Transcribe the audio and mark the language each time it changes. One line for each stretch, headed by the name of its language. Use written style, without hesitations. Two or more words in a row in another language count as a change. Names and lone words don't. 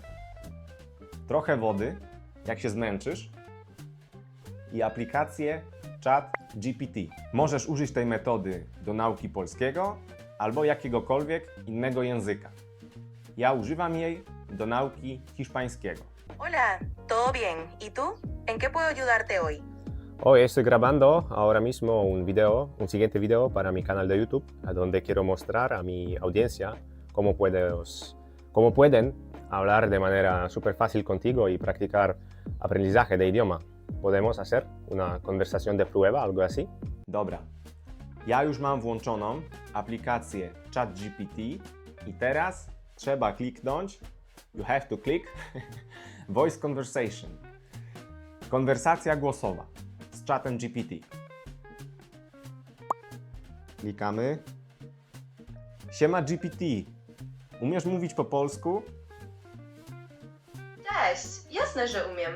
Polish: Trochę wody, jak się zmęczysz. I aplikację ChatGPT. Możesz użyć tej metody do nauki polskiego albo jakiegokolwiek innego języka. Ja używam jej do nauki hiszpańskiego.
Spanish: Hola, ¿todo bien? ¿Y tú? ¿En qué puedo ayudarte hoy? Hoy estoy grabando ahora mismo un siguiente video para mi canal de YouTube, a donde quiero mostrar a mi audiencia cómo pueden hablar de manera súper fácil contigo y practicar aprendizaje de idioma. ¿Podemos hacer una conversación de prueba, algo así?
Polish: Dobra. Ja już mam włączoną aplikację ChatGPT i teraz trzeba kliknąć,
English: you have to click, voice conversation.
Polish: Konwersacja głosowa z chatem GPT. Klikamy. Siema GPT, umiesz mówić po polsku? Cześć, jasne, że umiem.